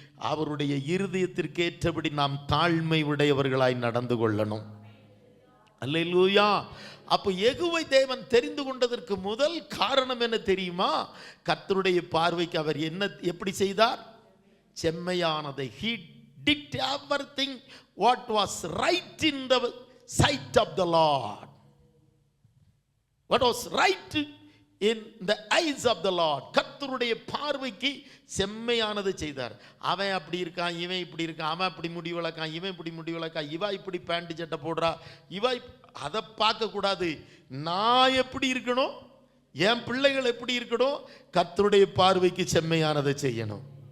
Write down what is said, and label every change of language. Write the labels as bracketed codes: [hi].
[ta] அவருடைய இருதயத்திற்கு ஏற்றபடி நாம் தாழ்மை உடையவர்களாய் நடந்து கொள்ளணும். அல்லேலூயா. அப்போ யெகூவை தேவன் தெரிந்து கொண்டதற்கு முதல் காரணம் என்ன தெரியுமா? கர்த்தருடைய பார்வைக்கு அவர் என்ன எப்படி செய்தார்? செம்மையானதை. [en] he did everything what was right in the sight of the Lord. What was right in the eyes of the Lord. [ta] கர்த்தருடைய பார்வைக்கு செம்மையானது செய்தார். அவன் அப்படி இருக்கான், இவன் இப்படி இருக்கான், அவன் அப்படி முடி வளர்க்கான், இவன் இப்படி முடி வளர்க்கான், இவா இப்படி பேண்ட் சட்டை போடுறா, இவா அதை பார்க்க கூடாது. நான் எப்படி இருக்கணும், என் பிள்ளைகள் எப்படி இருக்கணும், கர்த்தருடைய பார்வைக்கு செம்மையானதை செய்யணும்.